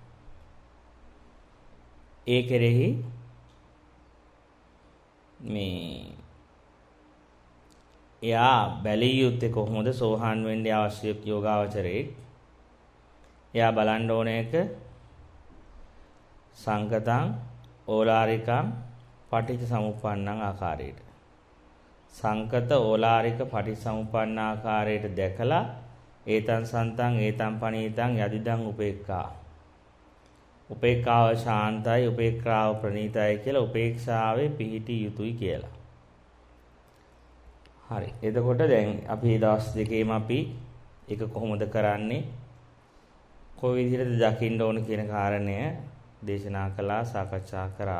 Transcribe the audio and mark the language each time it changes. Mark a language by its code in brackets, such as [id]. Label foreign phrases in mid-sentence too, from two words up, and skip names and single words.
[si] ඒ කෙරෙහි මේ එයා බැලිය යුත්තේ කොහොමද සෝහන් වෙන්නේ අවශ්‍ය යෝගාවචරයේ එයා බලන්න ඕන එක [pi] සංකතං ඕලාරිකං පටිච්ච සමුප්පන්නං [si] ආකාරයට සංකත ඕලාරික පටිච්ච සමුප්පන්න ආකාරයට දැකලා [pi] ඒතං සන්තං ඒතං පනීතං යදිදං උපේක්ඛාව [si] ශාන්තයි උපේක්ඛාව ප්‍රණීතයි කියලා උපේක්ෂාවේ පිහිටි යුතුයි කියලා. හරි. එතකොට දැන් අපි දවස් දෙකේම අපි ඒක කොහොමද කරන්නේ? කොයි විදිහටද දකින්න ඕන කියන කාරණය දේශනා කළා සාකච්ඡා කරා.